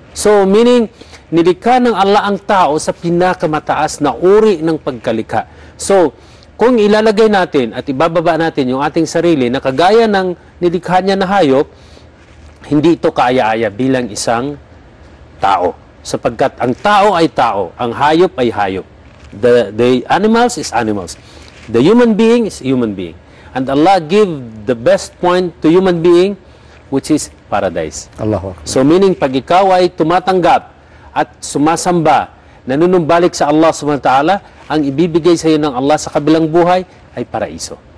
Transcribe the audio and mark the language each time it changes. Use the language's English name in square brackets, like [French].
[Filipino] So, meaning, nilikha ng Allah ang tao sa pinakamataas na uri ng pagkalikha. So, kung ilalagay natin at ibababa natin yung ating sarili na kagaya ng nilikha niya na hayop, hindi ito kaya-aya bilang isang tao. Sapagkat ang tao ay tao, ang hayop ay hayop. [English] The animals is animals. The human being is human being. And Allah give the best point to human being, which is paradise. [Arabic] Allahu Akbar. [Filipino] So meaning, pag ikaw ay tumatanggap at sumasamba, nanunumbalik sa Allah [Arabic] subhanahu wa ta'ala, [Filipino] ang ibibigay sa iyo ng Allah sa kabilang buhay ay paraiso.